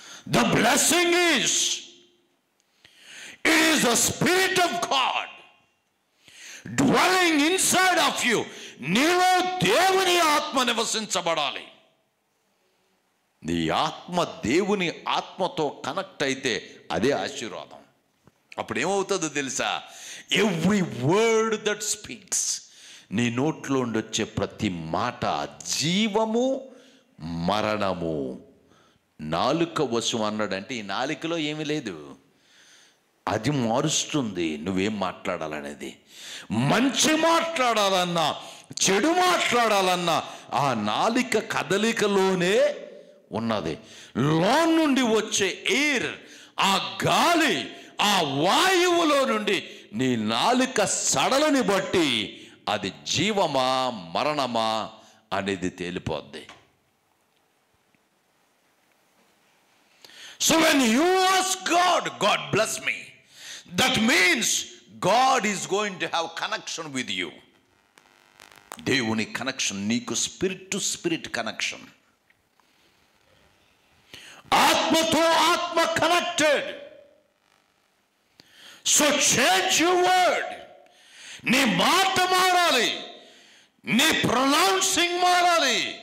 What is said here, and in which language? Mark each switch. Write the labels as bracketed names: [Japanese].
[English] The blessing is, it is the Spirit of God dwelling inside of you. [Telugu] నీలో దేవుని ఆత్మ నివసించబడాలి. నీ ఆత్మ దేవుని ఆత్మతో కనెక్ట్ అయితే అదే ఆశీర్వాదం. అప్పుడు ఏమవుతుందో తెలుసా? [English] every word that speaks, [Telugu] నీ నోట్లో వచ్చే ప్రతి మాట జీవము మరణము. నాలుక వశం అన్నాడంటే ఈ నాలుకలో ఏమీ లేదు, అది మారుస్తుంది నువ్వేం మాట్లాడాలనేది. మంచి మాట్లాడాలన్నా చెడు మాట్లాడాలన్నా ఆ నాలిక కదలికలోనే ఉన్నది. లోన్ నుండి వచ్చే ఎయిర్, ఆ గాలి, ఆ వాయువులో నుండి నీ నాలుక సడలని బట్టి అది జీవమా మరణమా అనేది తేలిపోద్ది. [English] So when you ask God, God bless me, that means God is going to have connection with you. [Telugu] దేవుని కనెక్షన్ నీకు, స్పిరిట్ టు స్పిరిట్ కనెక్షన్, ఆత్మతో ఆత్మ connected. [English] So change your word. [Telugu] నీ మాట మారాలి, నీ ప్రొనౌన్సింగ్ మారాలి.